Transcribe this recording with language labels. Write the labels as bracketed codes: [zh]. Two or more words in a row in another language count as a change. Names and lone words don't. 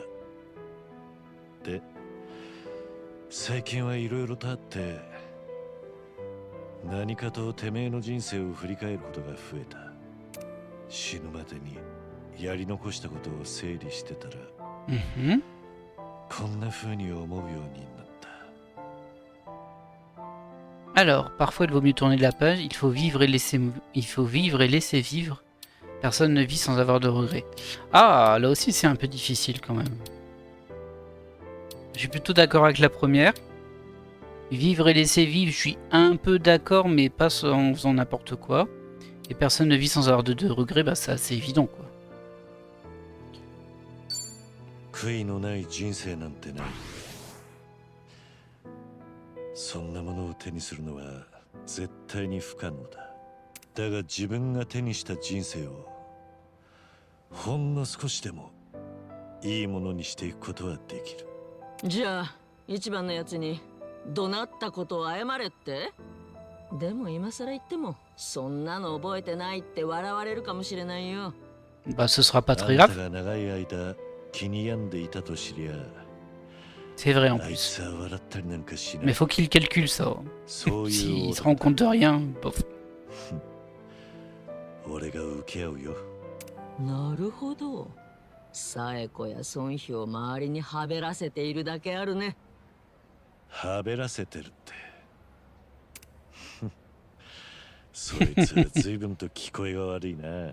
[ja] で、最近はいろいろとあって何かとてめえの人生を振り返ることが増えた。死ぬまでにやり残したことを整理してたら、 Mhm. こんな風に思うようになった。 [fr] Alors, parfois il vaut mieux tourner la page. Il faut vivre et laisser vivre. Personne ne vit sans avoir de regrets. Ah, là aussi c'est un peu difficile quand même. Je suis plutôt d'accord avec la première. Vivre et laisser vivre, je suis un peu d'accord, mais pas en faisant n'importe quoi. Et personne ne vit sans avoir de regrets, bah ça c'est évident quoi. [ja] 悔いのない人生なんてない。そんなものを手にするのは絶対に不可能だ。だが自分が手にした人生をほんの少しでもいいものにしていくことはできる。じゃあ一番のやつに怒鳴ったことを謝れって？でも今更言ってもそんなの覚えてないって笑われるかもしれないよ。 [fr] Bah ce sera pas [ja] あ [fr] très [ja] んた [fr] grave. [ja] が長い間気に病んでいたと知りゃ [fr] C'est vrai en [ja] あい [fr] plus. [ja] つは笑ったりなんかしな [fr] Mais [ja] い。 [fr] faut qu'il calcule ça. [ja] そういう [fr] S'il se rend compte de rien, bof. [ja] 俺が受け合うよ。なるほど。サエコや孫妃を周りにはべらせているだけあるね。はべらせてるって。そいつは随分と聞こえが悪いな。